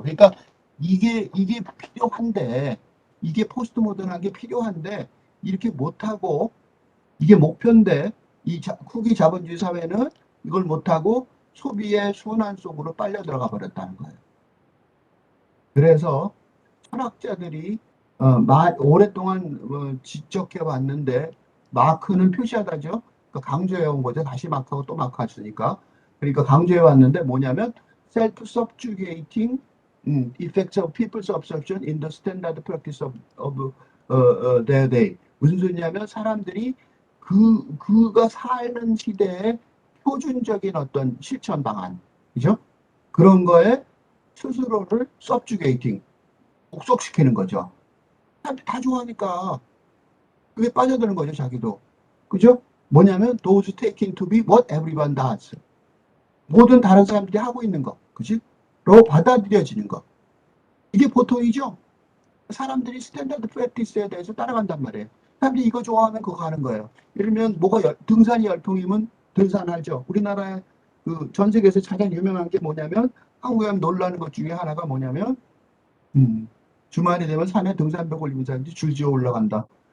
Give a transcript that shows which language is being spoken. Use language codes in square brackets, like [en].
[ko] 그러니까 이게 필요한데 이게 포스트 모던한 게 필요한데 이렇게 못하고 이게 목표인데 이 후기 자본주의 사회는 이걸 못하고 소비의 순환 속으로 빨려 들어가 버렸다는 거예요. 그래서 철학자들이 오랫동안 지적해 왔는데 마크는 표시하다죠. 그러니까 강조해 온 거죠. 다시 마크하고 또 마크 하시니까. 그러니까 강조해 왔는데 뭐냐면 [en] self-subjugating effects of people's absorption in the standard practice of their day. [ko] 무슨 소리냐면 사람들이 그가 사는 시대의 표준적인 어떤 실천 방안, 그죠? 그런 거에 스스로를 subjugating, 복속시키는 거죠. 사람들이 다 좋아하니까 그게 빠져드는 거죠, 자기도. 그죠? 뭐냐면 [en] those taken to be what everyone does. [ko] 모든 다른 사람들이 하고 있는 거, 그지? 로 받아들여지는 거. 이게 보통이죠? 사람들이 스탠다드 프랙티스에 대해서 따라간단 말이에요. 사람들이 이거 좋아하면 그거 하는 거예요. 예를 들면 등산이 열풍이면 등산하죠. 우리나라의 전 세계에서 가장 유명한 게 뭐냐면 한국에 가면 놀라는 것 중에 하나가 뭐냐면 주말이 되면 산에 등산복 올리는 사람들이 줄지어 올라간다.